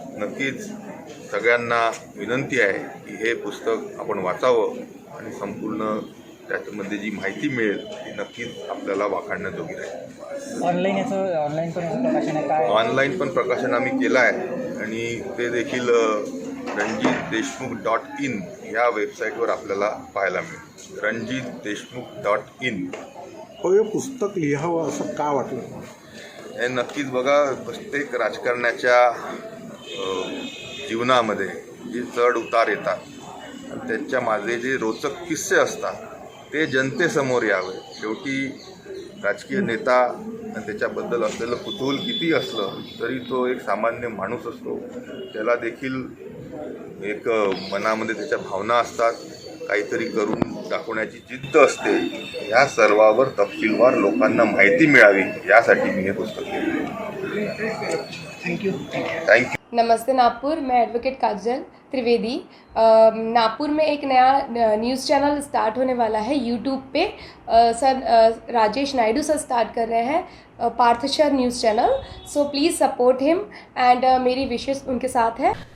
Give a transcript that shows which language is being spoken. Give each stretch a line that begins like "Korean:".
Marathi: नक्कीच सगळ्यांना विनंती आहे की हे पुस्तक आपण वाचावं आणि संपूर्ण त्याच्यामध्ये जी माहिती मिळेल ती नक्कीच आपल्याला वाखाणण्याजोगी राहील। ऑनलाईन पण प्रकाशन आम्ही केलं आहे आणि ते देखील रणजितदेशमुख.in या वेबसाईटवर आपल्याला पाहायला मिळेल। रणजितदेशमुख.in। हे पुस्तक लिहावं असं का वाटलं? हे नक्कीच बघा, प्रत्येक राजकारण्याच्या जीवनामध्ये जे चढ उतार येतात त्यांच्या मागे जे रोचक किस्से असतात ते जनतेसमोर यावे। शेवटी राजकीय नेता आणि त्याच्याबद्दल असलेलं कुतूहल किती असलं तरी तो एक सामान्य माणूस असतो, त्याला देखील एक मनामध्ये त्याच्या भावना असतात, काहीतरी करून दाखवण्याची जिद्द असते, ह्या सर्वावर तपशीलवार लोकांना माहिती मिळावी यासाठी मी हे पुस्तक लिहिलं.
English: Thank you.
Hindi: नमस्ते नागपुर, मैं एडवोकेट काजल त्रिवेदी। नागपुर में एक नया न्यूज़ चैनल स्टार्ट होने वाला है यूट्यूब पे। Sir Rajesh Naidu sir start कर रहे हैं पार्थशर news channel.
English: so please support him and
Hindi: मेरी विशेष उनके साथ है।